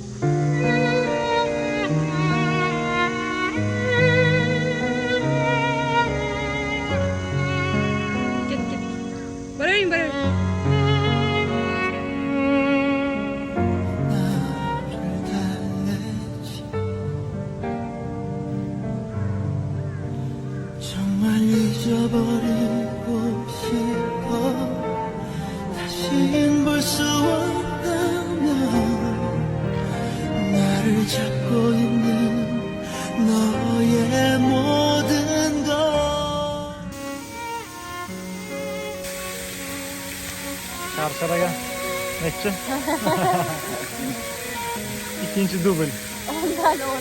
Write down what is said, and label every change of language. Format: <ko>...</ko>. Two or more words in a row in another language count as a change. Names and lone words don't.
<uz>Ket. Boravering.</uz> <ko>정말 잊어버리고 싶어 다신 볼 수 없다면 나를 잡고 있는 너의 모든 것</ko> <uz>Qarsharaga nechi? Ikkinchi dubl. Ondan 10.</uz>